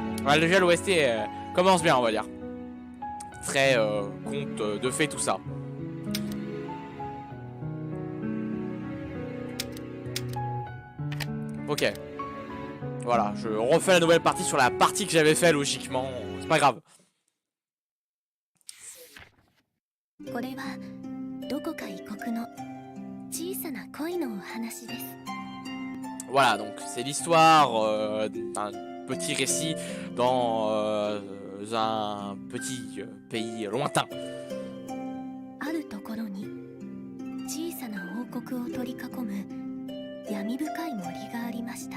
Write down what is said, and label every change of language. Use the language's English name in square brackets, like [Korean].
[French] Ouais, déjà, l'OST commence bien, on va dire. Très conte de fait, tout ça. Ok. Voilà, je refais la nouvelle partie sur la partie que j'avais fait logiquement. C'est pas grave. [Japanese] これはどこか異国の小さな恋のお話です。 [French] Voilà, donc c'est l'histoire d'un petit récit dans un petit pays lointain. [Japanese] あるところに小さな王国を取り囲む闇深い森がありました。